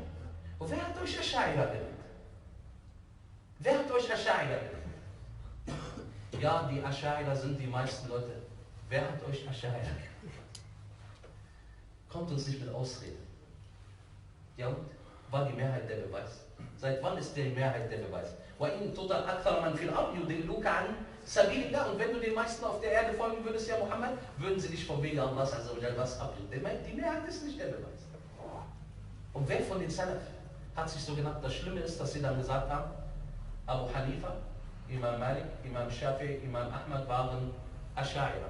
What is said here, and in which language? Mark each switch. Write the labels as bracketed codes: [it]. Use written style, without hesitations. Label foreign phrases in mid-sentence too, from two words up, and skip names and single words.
[de] Und wer hat euch Ash'a'ira genannt? Wer hat euch Ash'a'ira genannt? Ja, die Ash'a'ira sind die meisten Leute. Wer hat euch Ash'a'ira genannt? Kommt uns nicht mit Ausreden. Ja, und? War die Mehrheit der Beweis? Seit wann ist die Mehrheit der Beweis? [ar] وَإِن تُطَعْ أَكْثَرَ مَنْ فِي الْأَرْضِ يُضِلُّوكَ عَنْ سَبِيلِ اللَّهِ. [de] Und wenn du den meisten auf der Erde folgen würdest, ja Muhammad, würden sie dich vom Wege Allahs was abbringen. Die Mehrheit ist nicht der Beweis. Und wer von den Salaf hat sich so genannt? Das Schlimme ist, dass sie dann gesagt haben, Abu Hanifa, Imam Malik, Imam Shafi, Imam Ahmad waren Ash'a'ira.